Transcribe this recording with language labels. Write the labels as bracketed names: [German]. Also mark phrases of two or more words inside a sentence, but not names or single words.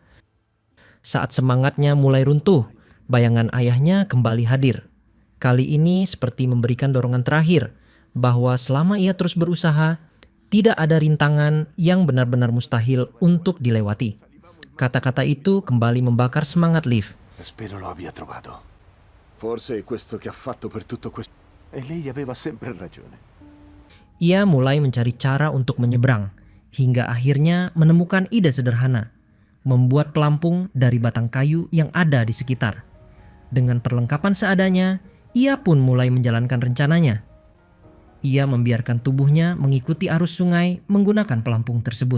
[Indonesian] Saat semangatnya mulai runtuh, bayangan ayahnya kembali hadir. Kali ini seperti memberikan dorongan terakhir, bahwa selama ia terus berusaha, tidak ada rintangan yang benar-benar mustahil untuk dilewati. Kata-kata itu kembali membakar semangat Liv. [Italian] Spero lo abbia trovato. Forse è questo che ha fatto per tutto questo. E lei aveva sempre ragione. [Indonesian] Ia mulai mencari cara untuk menyeberang, hingga akhirnya menemukan ide sederhana, membuat pelampung dari batang kayu yang ada di sekitar. Dengan perlengkapan seadanya, ia pun mulai menjalankan rencananya. Ia membiarkan tubuhnya mengikuti arus sungai menggunakan pelampung tersebut.